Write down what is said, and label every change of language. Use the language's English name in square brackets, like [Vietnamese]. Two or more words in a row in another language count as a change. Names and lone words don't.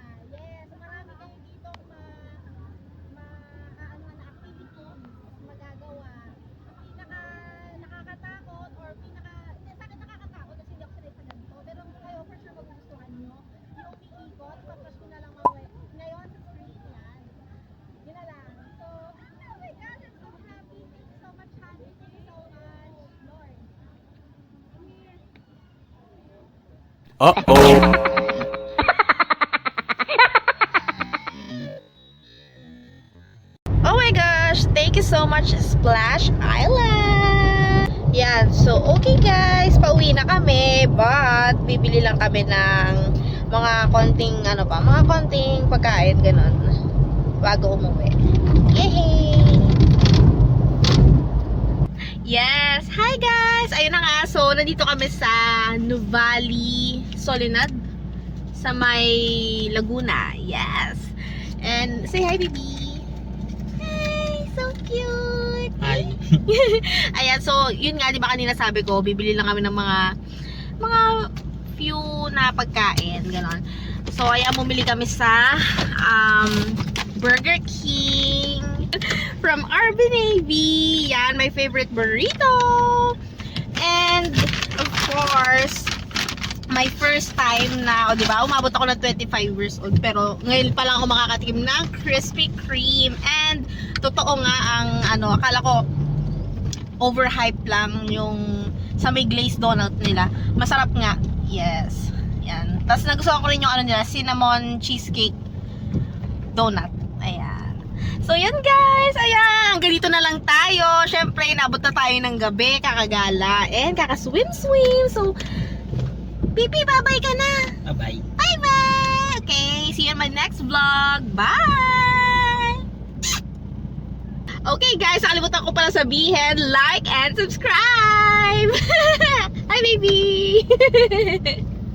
[Filipino] Yes, so marami kayo dito ano na activities magagawa. Ang pinaka nakakatakot or pinaka hindi sa akin nakakatakot kasi hindi ako sanay sa ganito. Pero kayo [English] for sure [Filipino] magugustuhan nyo. Yung umiikot, tapos ko na lang ngayon sa street yan. Yun na lang. [English] So, oh my God, I'm so happy. Thank you so much, Honey. Thank you so much, Lord. I'm here. Oh my gosh, thank you so much Splash Island. [Filipino] Yan, [English] so okay guys, [Filipino] pauwi na kami, but bibili lang kami ng mga konting mga konting pagkain ganun bago umuwi. [English] Yay! Yes, hi guys. [Filipino] Ayun na nga, so nandito kami sa Nuvali, Soledad sa may Laguna. [English] Yes. And say hi baby. Hi, so cute. Hi. [Filipino] Ayan, so yun nga, di ba kanina sabi ko, bibili lang kami ng mga few na pagkain, ganon. So ayan, bumili kami sa Burger King from Arby Navy. [English] Yan, my favorite burrito. And of course, my first time [Filipino] na, di ba, umabot ako ng [English] 25 years old, [Filipino] pero ngayon pa lang ako makakatikim ng Krispy Kreme. And totoo nga ang akala ko overhype lang yung sa may [English] glazed donut [Filipino] nila. Masarap nga. Yes. Yan. Tapos nagustuhan ko rin yung nila, [English] cinnamon cheesecake donut. [Filipino] Ayan. So yun guys, ayan, ganito na lang tayo. Syempre, inabot na tayo ng gabi, kakagala and kakaswim-swim. So Pipi, bye-bye ka na. [English] Bye-bye. Bye-bye. Okay, see you in my next vlog. Bye. Okay guys, [Filipino] nakalimutan ko pala sabihin, [English] like and subscribe. Hi baby.